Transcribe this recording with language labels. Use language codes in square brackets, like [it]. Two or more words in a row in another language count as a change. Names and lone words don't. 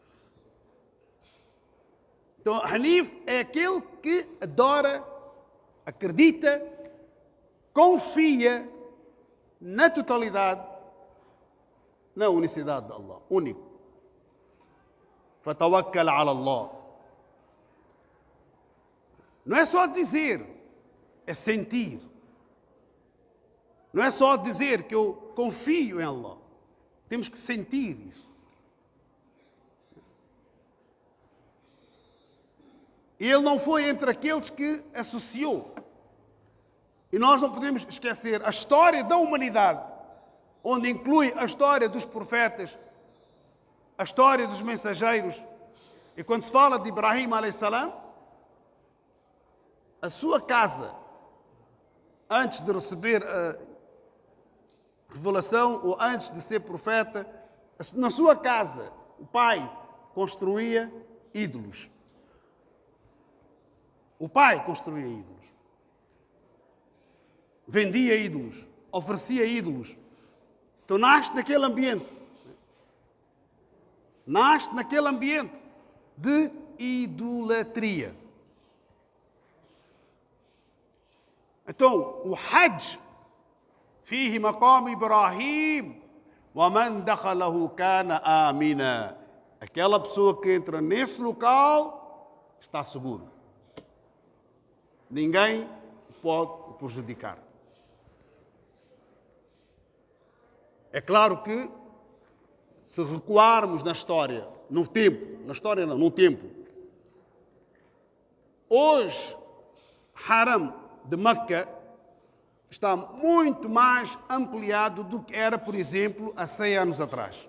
[pt] Então, Hanif é aquele que adora, acredita, confia na totalidade, na unicidade de Allah, único. [ar] فَتَوَكَّلْ عَلَى اللَّهِ. [pt] Não é só dizer, é sentir. Não é só dizer que eu confio em Allah. Temos que sentir isso. Ele não foi entre aqueles que associou. E nós não podemos esquecer a história da humanidade, onde inclui a história dos profetas, a história dos mensageiros. E quando se fala de Ibrahim [ar] عليه السلام, [pt] a sua casa, antes de receber a revelação ou antes de ser profeta, na sua casa, o pai construía ídolos. O pai construía ídolos. Vendia ídolos. Oferecia ídolos. Então nasce naquele ambiente. Nasce naquele ambiente de idolatria. Então, o Hajj, [ar] فيه مقام إبراهيم ومن دخله كان آمنا. [pt] Aquela pessoa que entra nesse local está seguro. Ninguém pode prejudicar. É claro que, se recuarmos na história, no tempo, na história não, no tempo, hoje, Haram de Meca está muito mais ampliado do que era, por exemplo, há 100 anos atrás.